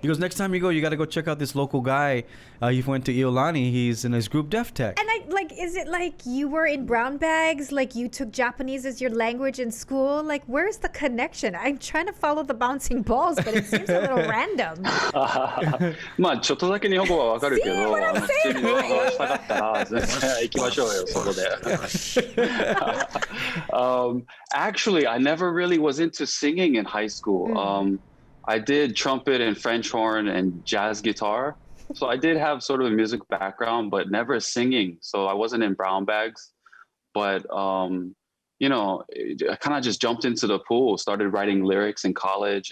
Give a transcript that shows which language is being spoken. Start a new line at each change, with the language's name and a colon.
English: He goes, next time you go, you got to go check out this local guy. He went to Iolani. He's in his group Def Tech. And is it like you were in brown bags? Like you took Japanese as your language in school? Like, where's the connection? I'm trying to follow the bouncing balls, but it seems a little random.
Japanese: まあちょっとだけ日本語はわかるけど、
English: See what I'm
Japanese: 普通に日本語話したかったら行きましょうよそこで。
English: Actually, I never really was into singing in high school. I did trumpet and French horn and jazz guitar. So I did have sort of a music background, but never singing. So I wasn't in brown bags. But, I kind of just jumped into the pool, started writing lyrics in college.